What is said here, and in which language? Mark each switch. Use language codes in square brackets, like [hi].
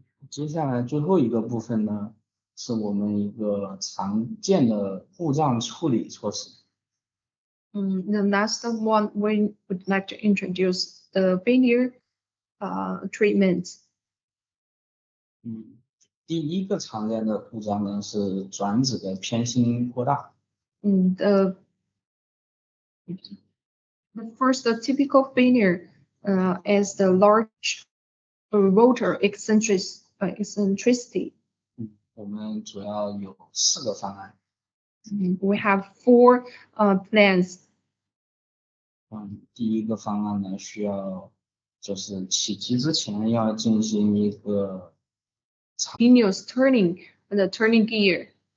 [zh] 接下来最后一个部分呢，是我们一个常见的故障处理措施。 [en] The last one we would like to introduce the failure treatment. [zh] 第一个常见的故障呢是转子的偏心过大。 [en] The first typical failure is the large rotor eccentricity. [zh] 我们主要有4个方案。 [en] We have 4 plans. [zh] 第一个方案呢，需要就是起机之前要进行一个 [en] continuous turning the turning gear.